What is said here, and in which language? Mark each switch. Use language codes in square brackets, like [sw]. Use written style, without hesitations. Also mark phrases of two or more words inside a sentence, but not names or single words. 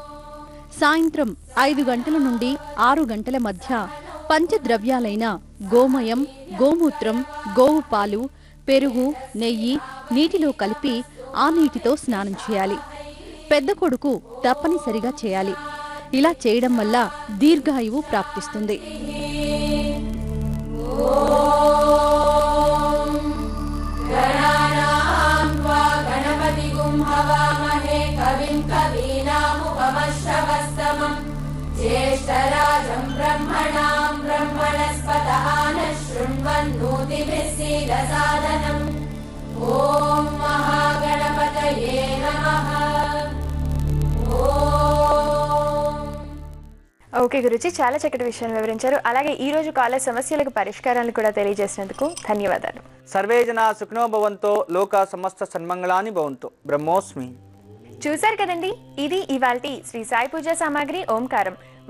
[te] సాయంత్రం 5 గంటల నుండి 6 గంటల మధ్య పంచద్రవ్యాలైన గోమయం, గోమూత్రం, గోవు పాలు, పెరుగు, నెయ్యి నీటిలో కలిపి ఆ నీటితో స్నానం చేయాలి. పెద్ద కొడుకు తప్పనిసరిగా చేయాలి. ఇలా చేయడం వల్ల దీర్ఘాయువు ప్రాప్తిస్తుంది. [sa] ज्येष्ठराजं ब्रह्मणां ब्रह्मणस्पतः शृण्वन्नोतिभिः सीदसादनम् ॐ महागणपतये नमः. [te] ఓకే గురుజీ, చాలా చక్కటి విషయాన్ని వివరించారు. అలాగే ఈ రోజు కాలర్ సమస్యలకు పరిష్కారాలు కూడా తెలియజేసినందుకు ధన్యవాదాలు. [sa] సర్వే జనా సుఖినో భవంతో, లోకా సమస్త సన్మంగళాని భవంతో. బ్రహ్మోస్మి. [te] చూశారు కదండి, ఇది ఇవాల్టి శ్రీ సాయి పూజా సామాగ్రి ఓంకారం.